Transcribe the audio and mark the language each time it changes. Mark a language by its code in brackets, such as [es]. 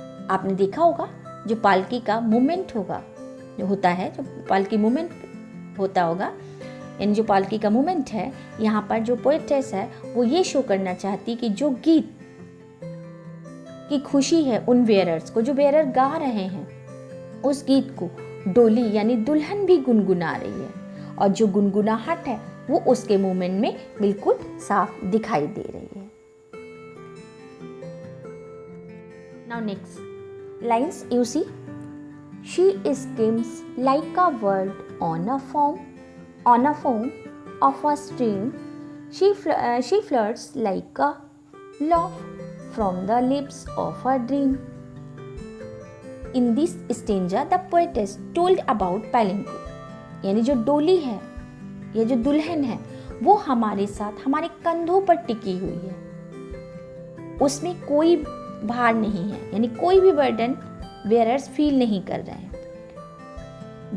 [hi] आपने देखा होगा जो पालकी का मूवमेंट होगा, जो होता है, जो पालकी मूवमेंट होता होगा, यानी जो पालकी का मूवमेंट है, यहाँ पर जो पोएटेस है वो ये शो करना चाहती कि जो गीत की खुशी है उन वेयरर्स को, जो वेयरर गा रहे हैं, उस गीत को डोली यानी दुल्हन भी गुनगुना रही है और जो गुनगुनाहट है वो उसके मूवमेंट में बिल्कुल साफ दिखाई दे रही है। [en] Now next lines you see, she skims like a word on a foam of a stream. She flirts like a laugh from the lips of a dream. In this stanza, the poetess told about palanquin, [hi] यानी जो डोली है या जो दुल्हन है वो हमारे साथ हमारे कंधों पर टिकी हुई है, उसमें कोई भार नहीं है, यानी कोई भी बर्डन वेयरर्स फील नहीं कर रहे हैं।